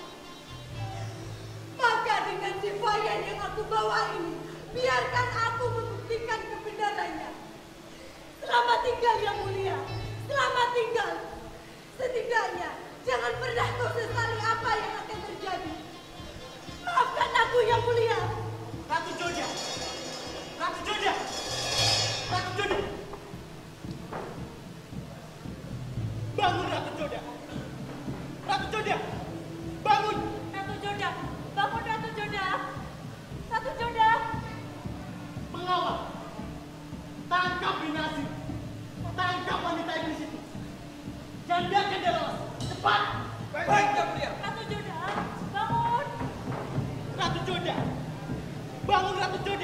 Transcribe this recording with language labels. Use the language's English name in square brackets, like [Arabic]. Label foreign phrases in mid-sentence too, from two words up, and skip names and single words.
[Indonesian] Maka dengan defiant yang aku bawa ini, biarkan aku membuktikan kebenarannya. Selamat tinggal yang mulia, selamat tinggal. Setidaknya jangan pernah kau sesali apa yang akan terjadi. Maafkan aku yang mulia. Ratu Joda! Ratu Joda! Ratu Joda! Bangun, Ratu Joda! Ratu Joda! Bangun! Ratu Joda, bangun Ratu Joda. Ratu Joda. Pengawal! Tangkap Binasi! Tangkap wanita iblis itu! Jandakan dia lolos! Cepat! Baik, Yang Mulia. Ratu Joda, bangun. Ratu Joda! Bangun, Ratu Joda!